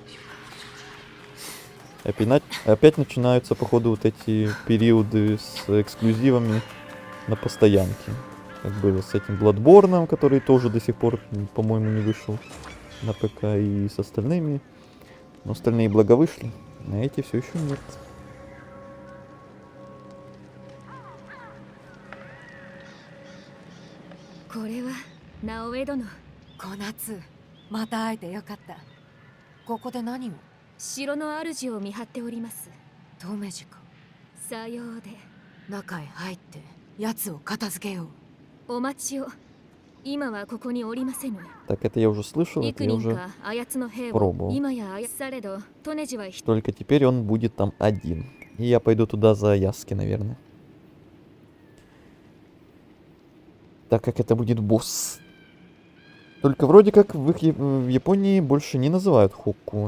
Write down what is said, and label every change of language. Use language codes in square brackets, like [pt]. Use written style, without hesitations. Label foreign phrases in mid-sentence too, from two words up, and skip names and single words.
[ru] Опять начинаются, походу, вот эти периоды с эксклюзивами на постоянке. Как было с этим Bloodborne, который тоже до сих пор, по-моему, не вышел на ПК, и с остальными. Но остальные благо вышли, а эти все еще нет. [ja] これは直江殿。小夏、また会えてよかった。ここで何を？城の主を見張っております。留次か。さようで。中へ入って奴を片付けよう。お待ちを。今はここにおりませぬ。 [ru] Так, это я уже слышал, это я уже пробовал. Только теперь он будет там один. И я пойду туда за Яски, наверное. Так как это будет босс. Только вроде как в Японии больше не называют хокку.